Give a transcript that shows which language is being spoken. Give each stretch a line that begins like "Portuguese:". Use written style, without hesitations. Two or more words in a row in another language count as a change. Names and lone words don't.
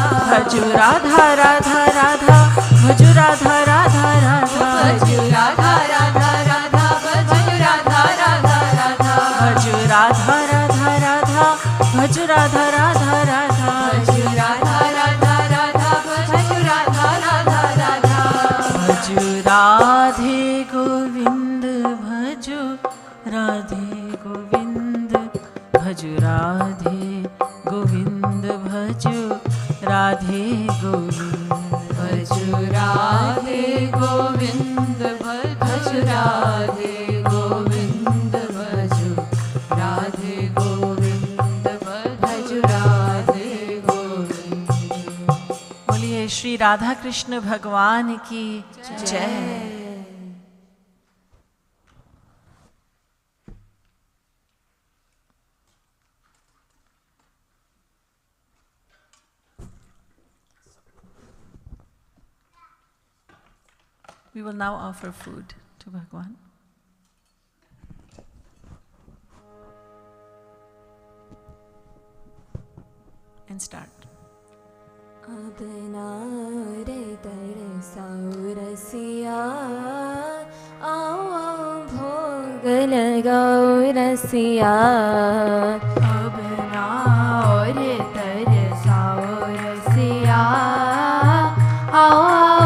Hindi: भजु राधा राधा राधा भजु राधा राधा राधा भजु राधा राधा राधा भजु राधा राधा राधा भजु राधा राधा राधा भजु राधा राधा राधा भजु राधा राधा राधा भजु राधा राधा राधा भजु राधे गोविंद भजु राधे गोविंद भजु राधे गोविंद भजु राधे गोविंद भजु राधे गोविंद भजु राधे गोविंद भजु राधे गोविंद भजु राधे गोविंद बोलिए श्री राधा कृष्ण भगवान की जय।
English: We will now offer food to Bhagwan. And start.
Hindi: अपना रे तरसाओ रसिया आओ आओ भोग लगाओ रसिया अपना रे तरसाओ रसिया आओ आओ